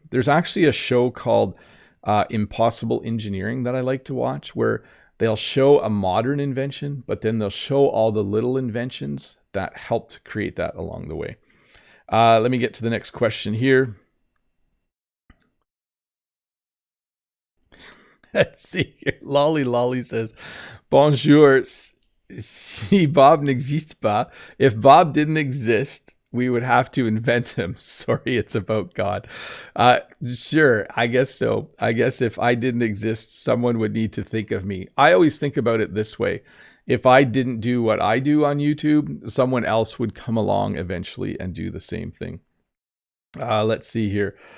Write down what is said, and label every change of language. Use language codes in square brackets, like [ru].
[en] There's actually a show called Impossible Engineering that I like to watch, where they'll show a modern invention, but then they'll show all the little inventions that helped create that along the way. Let me get to the next question here. Let's see here. Lolly says, [fr] bonjour, si Bob n'existe pas. [en] If Bob didn't exist, we would have to invent him. Sorry, it's about God. Sure, I guess so. I guess if I didn't exist, someone would need to think of me. I always think about it this way. If I didn't do what I do on YouTube, someone else would come along eventually and do the same thing. Let's see here.